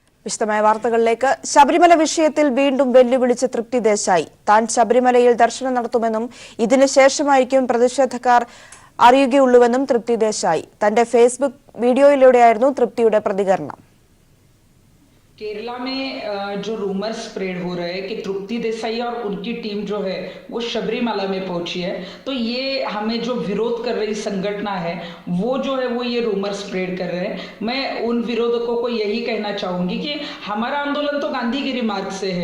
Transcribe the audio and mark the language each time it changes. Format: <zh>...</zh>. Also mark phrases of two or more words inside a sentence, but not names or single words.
<ml>വിശദമായ വാർത്തകളിലേക്ക്. ശബരിമല വിഷയത്തിൽ വീണ്ടും വെല്ലുവിളിച്ച തൃപ്തി ദേശായി. താൻ ശബരിമലയിൽ ദർശനം നടത്തുമെന്നും ഇതിന് ശേഷമായിരിക്കും പ്രതിഷേധക്കാർ അറിയുകയുള്ളൂവെന്നും തൃപ്തി ദേശായി. തന്റെ ഫേസ്ബുക്ക് വീഡിയോയിലൂടെയായിരുന്നു തൃപ്തിയുടെ പ്രതികരണം.</ml> <hi>केरला में जो</hi> <en>rumour spread</en> <hi>हो रहे हैं कि तृप्ति देसाई और उनकी टीम जो है वो शबरीमला में पहुंची है, तो ये हमें जो विरोध कर रही संगठन है वो जो है वो ये</hi> <en>rumour spread</en> <hi>कर रहे हैं। मैं उन विरोधकों को यही कहना चाहूंगी कि हमारा आंदोलन तो गांधीगिरी मार्ग से है।</hi>